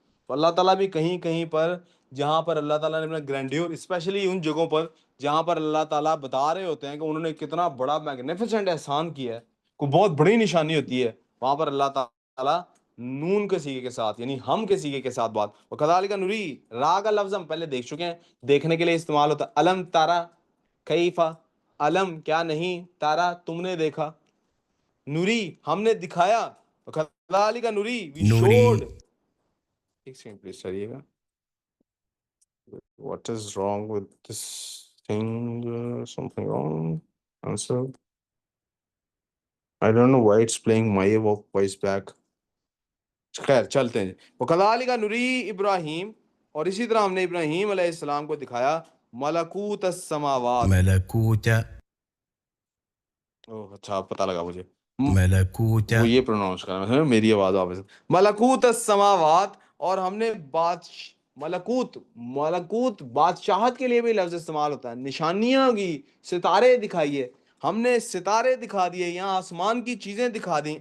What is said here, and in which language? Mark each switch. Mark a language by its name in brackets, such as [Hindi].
[Urdu] تو اللہ تعالیٰ بھی کہیں کہیں پر, جہاں پر اللہ تعالیٰ نے اپنا گرینڈیور, اسپیشلی ان جگہوں پر جہاں پر اللہ تعالیٰ بتا رہے ہوتے ہیں کہ انہوں نے کتنا بڑا میگنیفیسنٹ احسان کیا ہے, کوئی بہت بڑی نشانی ہوتی ہے, وہاں پر اللہ تعالیٰ نون کے سیغے کے ساتھ, یعنی ہم کے سیغے کے ساتھ بات. اور کذالک نوری, را کا لفظ ہم پہلے دیکھ چکے ہیں, دیکھنے کے لیے استعمال ہوتا ہے. الم تارا کیفا, علم کیا نہیں, تارا تم نے دیکھا, نوری ہم نے دکھایا, کذالک نوری [English] وی شوڈ. [Arabic] نوري [Urdu] ایک سیکنڈ پلیز چلیے گا. [English] What is wrong with this thing? Something wrong? Answer. I don't know why it's playing my voice back. [Urdu] خیر چلتے ہیں. [Arabic] وَكَذَلِكَ نُرِي [Urdu] ابراہیم, اور اسی طرح ہم نے ابراہیم علیہ السلام کو دکھایا ملکوت السماوات. [Arabic] ملكوت [Urdu] اچھا پتہ لگا مجھے, [Arabic] ملكوت [Urdu] وہ یہ پروناؤنس کرنا, میری آواز واپس. ملکوت السماوات, اور ہم نے ملکوت بادشاہت کے لیے بھی لفظ استعمال ہوتا ہے, نشانیاں کی, ستارے دکھائیے, ہم نے ستارے دکھا دیے, یہاں آسمان کی چیزیں دکھا دیں.